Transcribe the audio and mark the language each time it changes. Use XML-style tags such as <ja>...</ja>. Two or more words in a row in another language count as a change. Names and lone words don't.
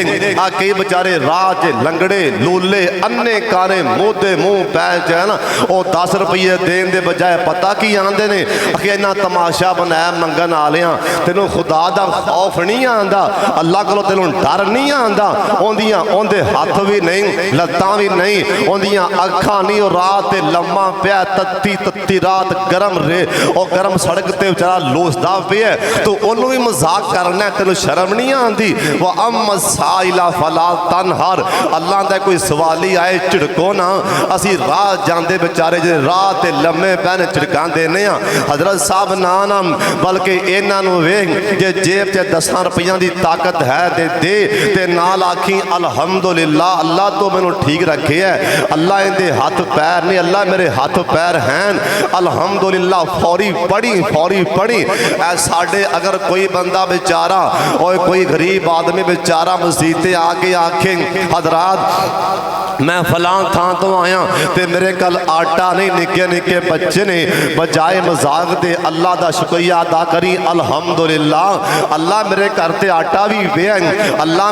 <pa>آ کئی بیچارے راہ چ لنگڑے لولے انّے کانے مودے منہ پئے چ نا وو 10 روپے دینے کے بجائے پتہ کی آندے نے کہ انّا تماشا بنایا منگن آلیاں تینوں خدا دا خوف نہیں آندا اللہ کولوں تینوں ڈر نہیں آندا اوندیاں اوندے ہاتھ بھی نہیں لتاں بھی نہیں اوندیاں اکھاں نہیں اور رات تے لمّا پیا تتّی تتّی رات گرم رے اور گرم سڑک تے بیچارا لوسدا پیا تو اونوں بھی مذاق کرنا تینوں شرم نہیں آندی.</pa> <ar>وأما السائل فلا تنهر</ar> <pa>اللہ دا کوئی سوالی آئے جھڑکو نا اسی راہ جاتے بیچارے جے راہ تے لمّے پین جھڑکاندے نے حضرت صاحب نا نا بلکہ انہوں ویکھ جے جیب چ 10 روپیہ کی طاقت ہے دے تے نال آکھی الحمدللہ اللہ تو مینوں ٹھیک رکھے ہے اللہ انکے ہاتھ پیر نہیں اللہ میرے ہاتھ پیر ہیں الحمدللہ فوری پڑھی اے ساڈے اگر کوئی بندہ بیچارہ اور کوئی غریب آدمی بیچارہ مسیتے آ کے آکھے حضرات میں فلاں تھاں تو آیا تو میرے کل آٹا نہیں نکے نکے بچے نے بجائے مذاق دے اللہ کا شکریہ ادا کری الحمدللہ اللہ میرے گھر تے آٹا بھی پیا اللہ</pa>